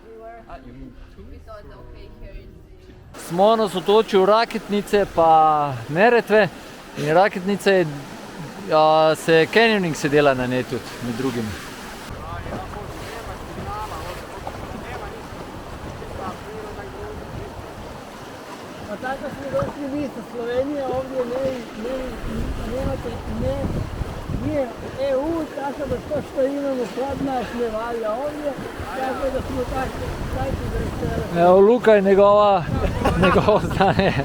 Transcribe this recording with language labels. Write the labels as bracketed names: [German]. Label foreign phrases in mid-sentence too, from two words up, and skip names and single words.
[Slovenian] Smo nas otočili v Raketnice pa Neretve, in Raketnice se canyoning se dela na njej tudi, med drugim. [Croatian] Pa tako smo došli vi sa Slovenije, ovdje nije EU, tako da to što imamo kod nas ne valja ovdje, tako da smo tako da... Evo, Luka je njegovo znanje.